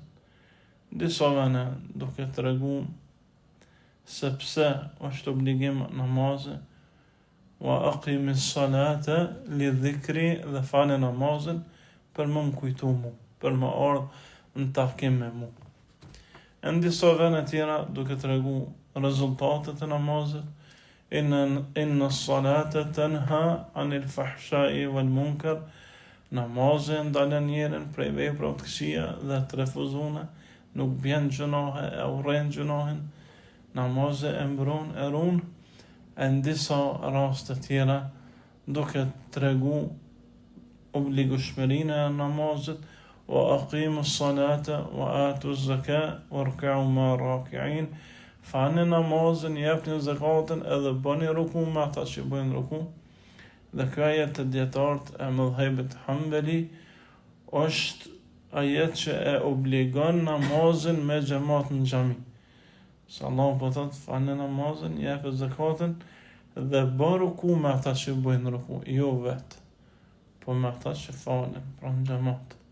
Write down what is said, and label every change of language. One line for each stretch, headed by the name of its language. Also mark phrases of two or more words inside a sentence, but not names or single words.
Albanian: Disa vene duke të regu se pse është obligim namazi,
Arabic: وأقم الصلاة لذكري
Albanian: dhe fale namazin për më kujtu mu, për më ardhë në takim me mu. Në disa vene tjera duke të regu rezultatet e namazit,
Arabic: إن الصلاة تنهى عن الفحشاء والمنكر,
Albanian: namazin ndalen njerën prej veprave të këqija dhe të refuzune, nuk bjen gjunahe e urren gjunahin, namazi e mbron e run, e në disa raste tjera duke të regu obligueshmërinë e namazit,
Arabic: وأقيموا الصلاة وآتوا الزكاة واركعوا مع الراكعين,
Albanian: fani namazin, jepni zakatin edhe bëni ruku me ata që bëjnë ruku. Dhe kjo ajet të djetarët e mëdhëbit Hanbali është ajet që e obligon namazin me xhamat në xhami. Se Allah po thot fani namazin, jepi zakatin dhe bën ruku me ata që bëjnë ruku, jo vetë, po me ata që falen pra në xhamat.